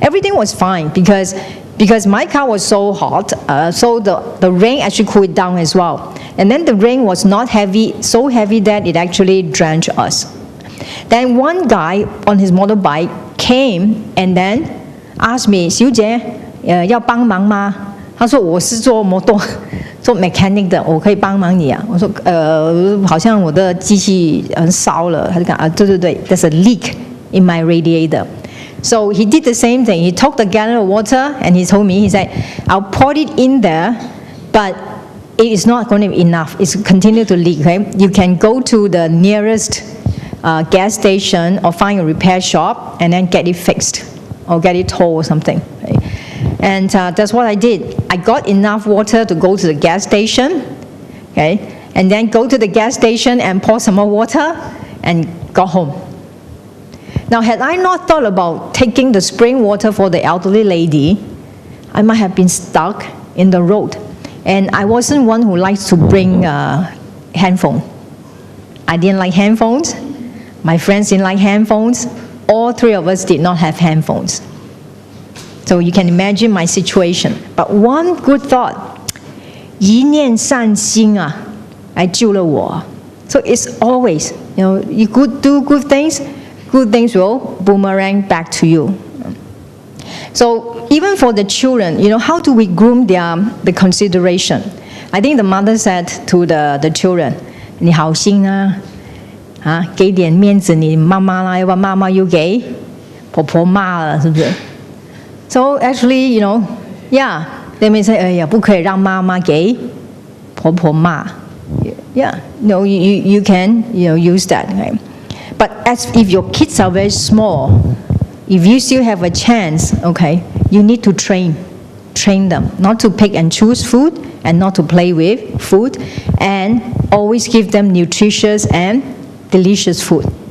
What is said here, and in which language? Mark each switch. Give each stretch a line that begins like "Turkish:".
English: Everything was fine because my car was so hot, so the rain actually cooled down as well. And then the rain was not heavy, so heavy that it actually drenched us. Then one guy on his motorbike came and then asked me,
Chinese: 小姐，要帮忙吗？他说我是做mechanic 的，我可以帮忙你啊。我说好像我的机器烧了。他就讲对
English: there's a leak in my radiator. So he did the same thing. He took the gallon of water and he told me, he said, I'll pour it in there, but it is not going to be enough. It's continue to leak. Okay? You can go to the nearest gas station or find a repair shop and then get it fixed or get it towed or something. Okay? And that's what I did. I got enough water to go to the gas station, okay, and then go to the gas station and pour some more water and got home. Now, had I not thought about taking the spring water for the elderly lady, I might have been stuck in the road. And I wasn't one who likes to bring handphone. I didn't like handphones. My friends didn't like handphones. All three of us did not have handphones. So you can imagine my situation. But one good thought,
Chinese: 一念善心啊，来救了我。
English: So it's always, you do good things will boomerang back to you. So even for the children, how do we groom the consideration? I think the mother said to the children,
Chinese: 你好心啊，给点面子你妈妈啦，要不然妈妈又给婆婆骂了，是不是？
English: So actually, they may say,
Chinese: 哎呀，不可以让妈妈给婆婆骂。
English: Yeah, you can use that. Okay? But as if your kids are very small, if you still have a chance, okay, you need to train them not to pick and choose food and not to play with food, and always give them nutritious and delicious food.